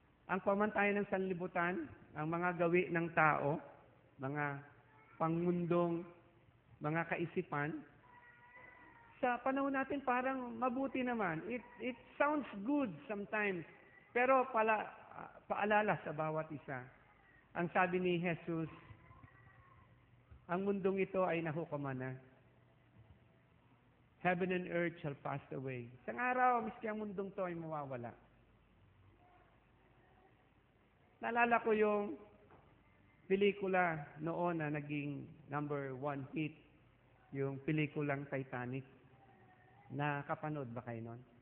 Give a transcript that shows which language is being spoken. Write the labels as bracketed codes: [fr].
[tl] Ang pamantayan ng sanlibutan, ang mga gawi ng tao, mga pangmundong, mga kaisipan, sa panahon natin parang mabuti naman. [en] It sounds good sometimes, [tl] pero paalala sa bawat isa. Ang sabi ni Jesus, ang mundong ito ay nahukuman na. [en] Heaven and earth shall pass away. [tl] Isang araw, miski ang mundong to ay mawawala. Naalala ko yung pelikula noon na naging number 1 hit, yung pelikulang Titanic. Nakapanood ba kayo nun?